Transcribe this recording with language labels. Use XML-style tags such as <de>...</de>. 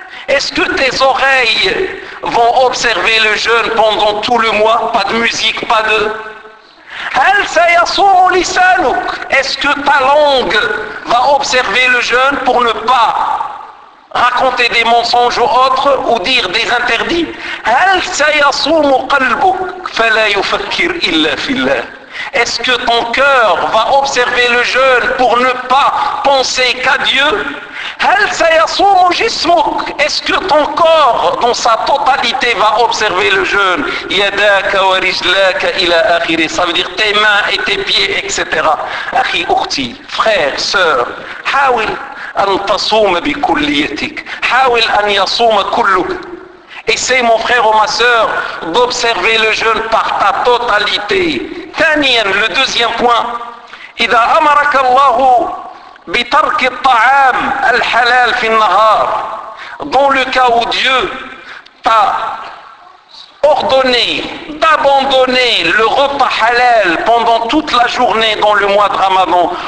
<fr>Est-ce que tes oreilles vont observer le jeûne pendant tout le mois. Pas de musique, pas de.</fr> <ar>هل سيصوم لسانك.</ar> <fr>Est-ce que ta langue va observer le jeûne pour ne pas raconter des mensonges ou autres ou dire des interdits.</fr> <ar>هل سيصوم قلبك فلا يفكر إلا في الله.</ar> <fr>Est-ce que ton cœur va observer le jeûne pour ne pas penser qu'à Dieu.</fr> <ar>هل سيصوم جسمك.</ar> <fr>Est-ce que ton corps dans sa totalité va observer le jeûne.</fr> <ar>يداك ورجلاك إلى آخره.</ar> <fr>Ça veut dire tes mains et tes pieds, etc.</fr> <ar>أخي أختي,</ar> <fr>frère, sœur,</fr> <ar>حاول أن تصوم بكليتك. حاول أن يصوم كلك.</ar> <fr>Essaye mon frère ou ma sœur d'observer le jeûne par ta totalité.</fr> <ar>ثانيا</ar> <fr>le deuxième point,</fr> <ar>إذا أمرك الله بترك الطعام الحلال في النهار,</ar> <fr>dans le cas où Dieu t'a ordonné d'abandonner le repas halal pendant toute la journée dans le mois de Ramadan,</fr>